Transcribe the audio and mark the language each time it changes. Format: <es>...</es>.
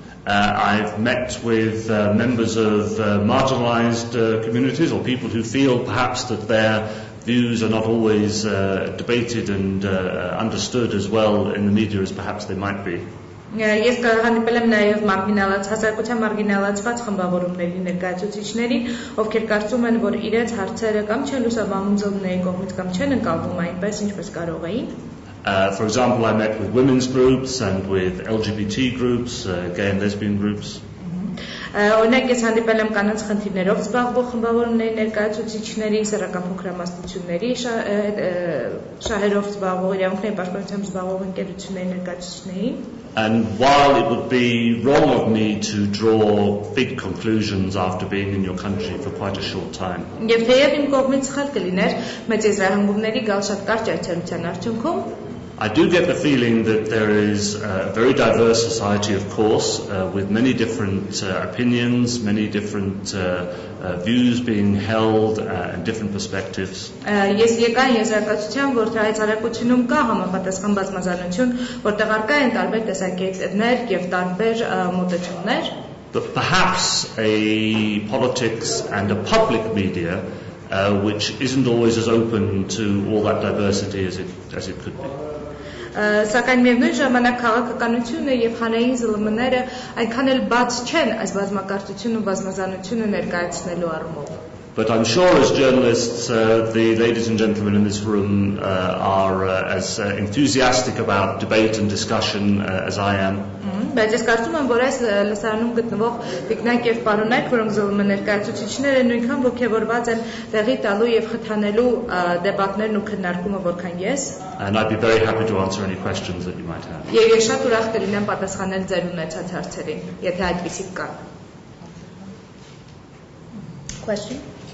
<en>I've met with members of marginalized communities or people who feel perhaps that their views are not always debated and understood as well in the media as perhaps they might be.</en> <hy>Ես հանդիպել եմ նաև հասարակության մարգինալացված խմբավորումների ներկայացուցիչներին, ովքեր կարծում են, որ իրենց հարցերը կամ չեն լուսաբանում ԶԼՄ-ների կողմից կամ չեն ընկալվում այնպես, ինչպես կարող էին.</hy> <en>For example, I met with women's groups and with LGBT groups, gay and lesbian groups.</en> <hy>Օրինակ ես հանդիպել եմ կանանց խնդիրներով զբաղվող խմբավորումների ներկայացուցիչների, սեռական փոքրամասնությունների շահերով զբաղվող, իրավունքների պաշտպանությամբ զբաղվող ընկերությունների ներկայացուցիչներին.</hy> <en>And while it would be wrong of me to draw big conclusions after being in your country for quite a short time,</en> <hy>Եվ թեև իմ կողմից սխալ կլիներ մեծ եզրահանգումների գալ շատ կարճ այցելության արդյունքում,</hy> <en>I do get the feeling that there is a very diverse society, of course, with many different opinions, many different views being held and different perspectives.</en> <hy>Ես եկան եզրակացության, որ հայեցարակությունում կա համապատասխան բազմազանություն, որտեղ առկա են տարբեր տեսակետներ եւ տարբեր մոտեցումներ.</hy> <en>But perhaps a politics and a public media which isn't always as open to all that diversity as it could be.</en> <hy>Սակայն միևնույն ժամանակ քաղաքականությունը եւ հանրային ԶԼՄ-ները այնքան էլ բաց չեն այս բազմակարծությունն ու բազմազանությունը ներկայացնելու առումով։</hy> <en>But I'm sure as journalists, the ladies and gentlemen in this room are as enthusiastic about debate and discussion as I am.</en> <hy>Բայց ես կարծում եմ, որ այս լսարանում գտնվող տիկնակ եւ պարոնայք, որոնք ԶԼՄ ներկայացուցիչներ են, նույնքան ողջավորված են տեղի տալու եւ խթանելու դեպատներն ու քննարկումը, որքան ես։</hy> <en>And I'd be very happy to answer any questions that you might have.</en> <hy>Եվ ես շատ ուրախ կլինեմ պատասխանել ձեր ունեցած հարցերին, եթե այդպիսիք կան։ Question?</hy>